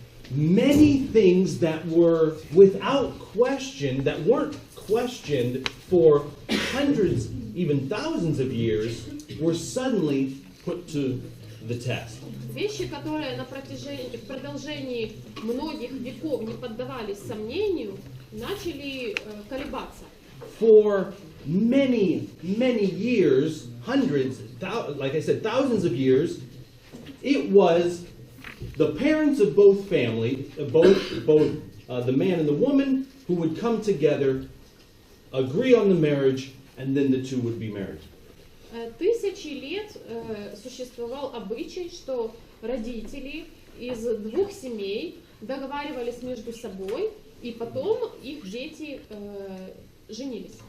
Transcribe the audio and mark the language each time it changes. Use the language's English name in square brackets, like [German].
[English] Many things that were without question, that weren't questioned for hundreds, even thousands of years, were suddenly put to the test. [Russian] Вещи, которые в продолжении многих веков не поддавались сомнению, начали колебаться. [English] For many, many years, hundreds, like I said, thousands of years, it was the parents of both families, both the man and the woman, who would come together, agree on the marriage, and then the two would be married. [Russian] Тысячи лет существовал обычай, что родители из 2 семей договаривались между собой, и потом их дети женились.